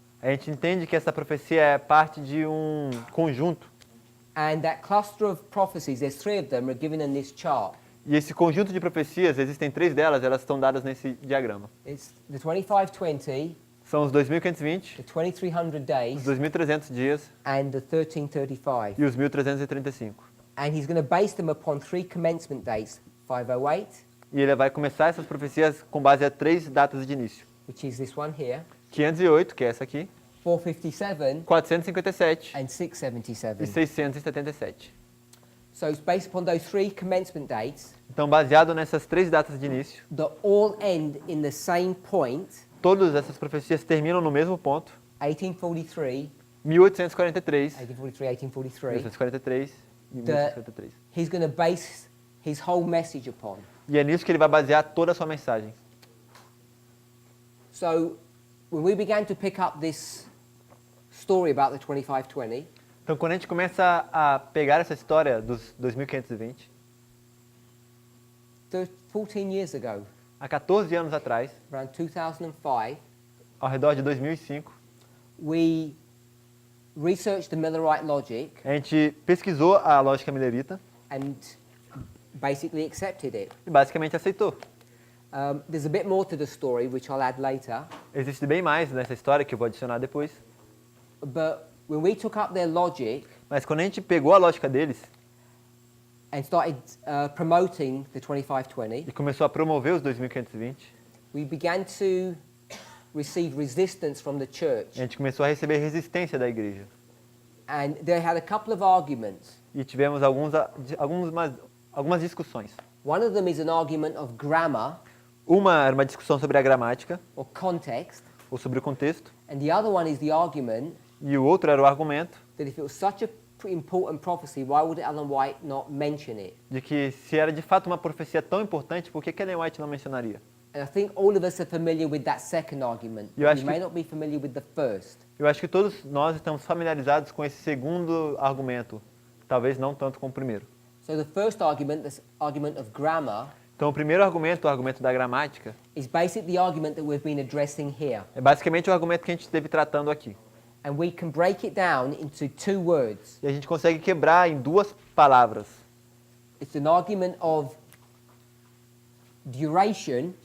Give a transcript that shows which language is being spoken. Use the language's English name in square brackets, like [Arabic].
[Portuguese] A gente entende que essa profecia é parte de um conjunto. [English] and that cluster of prophecies, there's 3 of them, are given in this chart. [Portuguese] E esse conjunto de profecias, existem 3 delas, elas estão dadas nesse diagrama. [English] It's the 2520, [Portuguese] São os 2520, [English] the 2300 [Portuguese] os [English] days, [Portuguese] 2300 dias [English] and the 1335. [Portuguese] e os 1335. [English] And he's going to base them upon 3 commencement dates: 508, [Portuguese] E ele vai começar essas profecias com base a 3 datas de início. [English] which is this one here, [Portuguese] 508, que é essa aqui, [English] 457, [Portuguese] 457 [English] and [Portuguese] e [English] 677. [Portuguese] 677. [English] So it's based upon those 3 commencement dates [Portuguese] Então, baseado nessas 3 datas de início, [English] that all end in the same point, [Portuguese] todas essas profecias terminam no mesmo ponto, [English] 1843, [Portuguese] 1843, [English] 1843, [Portuguese] 1843 e [English] The- [Portuguese] 1843. [English] he's going to base his whole message upon. [Portuguese] E é nisso que ele vai basear toda a sua mensagem. [English] So when we began to pick up this story about the 2520, [Portuguese] Então, quando a gente começa a pegar essa história dos 2520, [English] 14 years ago, [Portuguese] há 14 anos atrás, [English] around 2005, [Portuguese] ao redor de 2005, [English] we researched the Millerite logic [Portuguese] a gente pesquisou a lógica millerita [English] and basically accepted it. [Portuguese] e basicamente aceitou. [English] There's a bit more to the story, which I'll add later, [Portuguese] Existe bem mais nessa história que eu vou adicionar depois. [English] but when we took up their logic [Portuguese] Mas quando a gente pegou a lógica deles [English] and started promoting the 2520, [Portuguese] e começou a promover os 2520, [English] we began to receive resistance from the [Portuguese] a [English] church. [Portuguese] gente começou a receber resistência da igreja. [English] And they had a couple of arguments. [Portuguese] E tivemos algumas discussões. [English] One of them is an argument of grammar [Portuguese] Uma era uma discussão sobre a gramática, [English] or context, [Portuguese] ou sobre o contexto, [English] and the other one is the argument [Portuguese] e o outro era o argumento [English] that if it was such a important prophecy, why would Ellen White not mention it? [Portuguese] de que se era de fato uma profecia tão importante, por que Ellen White não mencionaria? [English] And I think all of us are familiar with that second argument. [Portuguese] Eu [English] We [Portuguese] acho [English] may [Portuguese] que- [English] not be familiar with the first. [Portuguese] Eu acho que todos nós estamos familiarizados com esse segundo argumento, talvez não tanto com o primeiro. [English] So the first argument, this argument of grammar, [Portuguese] Então, o primeiro argumento, o argumento da gramática, [English] is basically the argument that we've been addressing here. [Portuguese] é basicamente o argumento que a gente esteve tratando aqui. [English] And we can break it down into 2 words. [Portuguese] E a gente consegue quebrar em 2 palavras. [English] It's an argument of duration